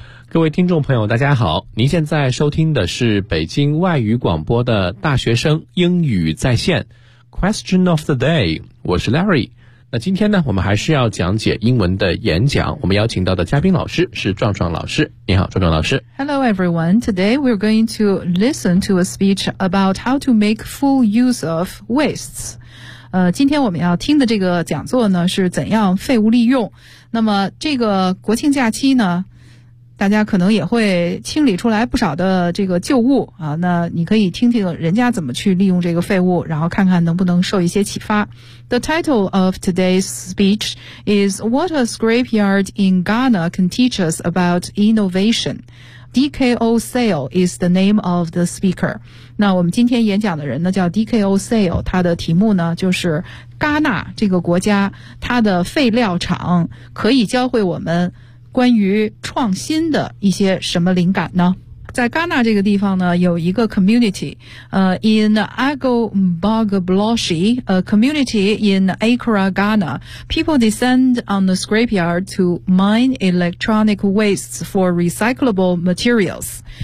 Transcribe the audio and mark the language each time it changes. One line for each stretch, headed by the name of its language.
Chinese: 各位听众朋友大家好，您现在收听的是北京外语广播的大学生英语在线 Question of the day， 我是 Larry。那今天呢，我们还是要讲解英文的演讲，我们邀请到的嘉宾老师是壮壮老师。你好壮壮老师。
English: Hello everyone, today we're going to listen to a speech about how to make full use of wastes。
Chinese: 今天我们要听的这个讲座呢是怎样废物利用。那么这个国庆假期呢，大家可能也会清理出来不少的这个旧物啊，那你可以听听人家怎么去利用这个废物，然后看看能不能受一些启发。
English: The title of today's speech is What a scrapyard in Ghana can teach us about innovation. DKO Sale is the name of the speaker.
Chinese: 那我们今天演讲的人呢叫 DKO Sale， 他的题目呢就是戛纳这个国家它的废料厂可以教会我们关于创新的一些什么灵感呢？在戛纳这个地方呢，有一个
English: community， in Agbogbloshie, a community in Accra, Ghana, people descend on the scrapyard to mine electronic wastes for recyclable materials.